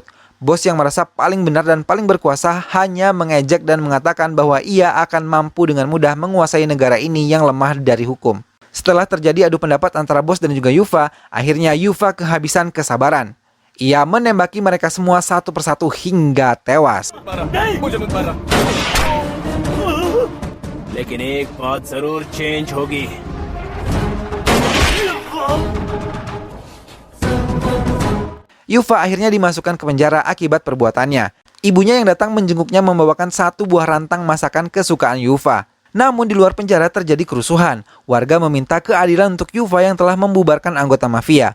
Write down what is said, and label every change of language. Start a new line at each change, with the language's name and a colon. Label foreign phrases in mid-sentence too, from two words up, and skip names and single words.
Indonesian: Bos yang merasa paling benar dan paling berkuasa hanya mengejek dan mengatakan bahwa ia akan mampu dengan mudah menguasai negara ini yang lemah dari hukum. Setelah terjadi adu pendapat antara bos dan juga Yufa, akhirnya Yufa kehabisan kesabaran. Ia menembaki mereka semua satu persatu hingga tewas.
Hindi: लेकिन एक बात जरूर चेंज होगी।
Indonesian: Yufa akhirnya dimasukkan ke penjara akibat perbuatannya. Ibunya yang datang menjenguknya membawakan satu buah rantang masakan kesukaan Yufa. Namun di luar penjara terjadi kerusuhan. Warga meminta keadilan untuk Yufa yang telah membubarkan anggota mafia.